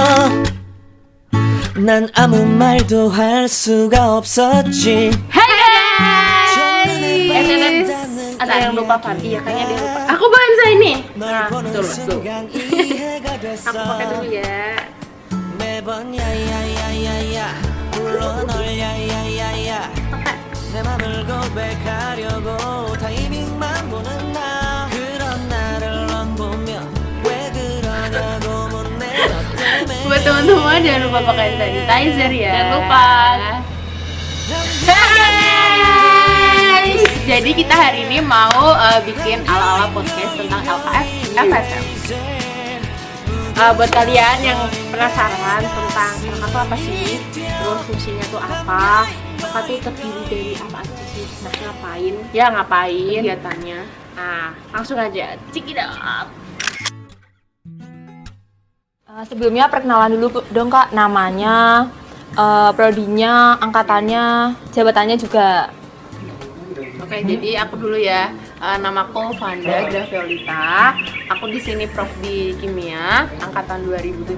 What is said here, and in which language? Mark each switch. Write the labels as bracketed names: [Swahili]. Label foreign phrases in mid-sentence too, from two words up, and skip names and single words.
[Korean] 난 아무 말도 할 수가 없었지. [Indonesian] Ada yang lupa Fandi ya, kayaknya dia lupa. Aku baca ini. Nah, betul. Aku pakai dulu ya. [Korean] 매번 야야야야야 불러 널 야야야야 내 맘을 고백하려고 타이밍만 보는 나 그런 나를 넌 보며 왜 그러냐고 묻네 너 때문에 [Indonesian] Buat teman-teman jangan lupa pakai sanitizer ya. Jangan lupa. Jadi kita hari ini mau bikin ala-ala podcast tentang LKF FSM. Buat kalian yang penasaran tentang LKF itu apa sih, terus fungsinya tuh apa, LKF itu terdiri dari apa aja sih, nah ngapain kegiatannya. Nah langsung aja, [English] check it out. [Indonesian] Sebelumnya perkenalan dulu dong Kak, namanya, prodinya, angkatannya, jabatannya juga. Oke, jadi aku dulu ya. Namaku Vanda Graviolita. Aku di sini prof di kimia angkatan 2017.